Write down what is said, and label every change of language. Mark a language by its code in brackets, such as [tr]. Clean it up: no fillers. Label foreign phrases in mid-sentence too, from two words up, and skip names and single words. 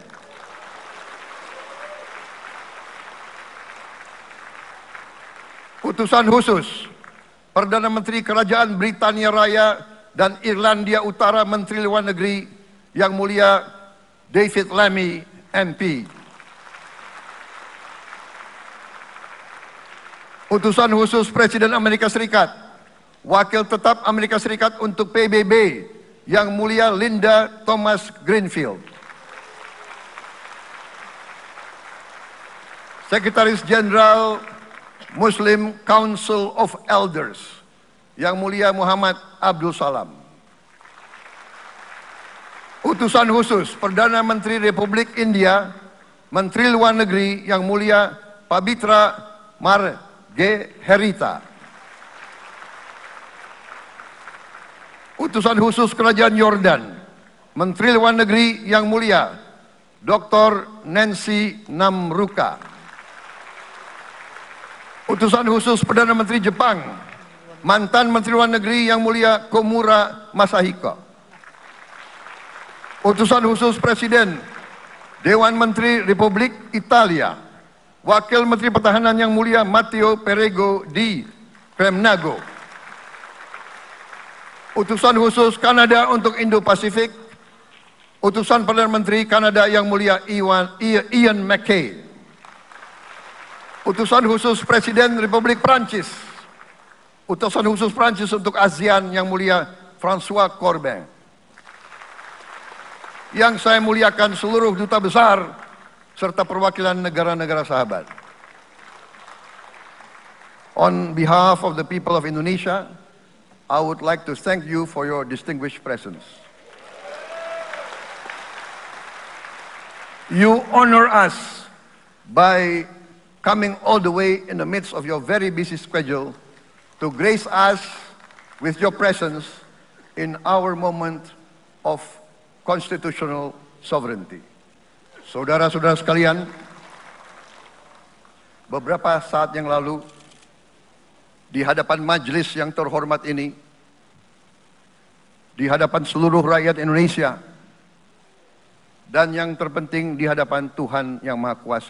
[id] Utusan khusus Perdana Menteri Kerajaan Britania Raya dan Irlandia Utara, Menteri Luar Negeri Yang Mulia David Lammy MP, Utusan khusus Presiden Amerika Serikat, Wakil Tetap Amerika Serikat untuk PBB Yang Mulia Linda Thomas Greenfield, Sekretaris Jenderal Muslim Council of Elders Yang Mulia Muhammad Abdul Salam, Utusan khusus Perdana Menteri Republik India, Menteri Luar Negeri Yang Mulia Pabitra Margherita, Utusan khusus Kerajaan Yordan, Menteri Luar Negeri Yang Mulia Dr. Nancy Namruka, Utusan khusus Perdana Menteri Jepang, mantan Menteri Luar Negeri Yang Mulia Komura Masahiko, Utusan khusus Presiden Dewan Menteri Republik Italia, Wakil Menteri Pertahanan Yang Mulia Matteo Perego di Kremnago, Utusan khusus Kanada untuk Indo-Pasifik, Utusan Perdana Menteri Kanada Yang Mulia Ian MacKay, Utusan khusus Presiden Republik Prancis, Utusan khusus Prancis untuk ASEAN Yang Mulia François Corbin. Yang saya muliakan seluruh duta besar serta perwakilan negara-negara sahabat. [en] On behalf of the people of Indonesia, I would like to thank you for your distinguished presence. You honor us by coming all the way in the midst of your very busy schedule to grace us with your presence in our moment of constitutional sovereignty. [id] Saudara-saudara sekalian, beberapa saat yang lalu di hadapan majelis yang terhormat ini, di hadapan seluruh rakyat Indonesia, dan yang terpenting di hadapan Tuhan Yang Maha Kuasa,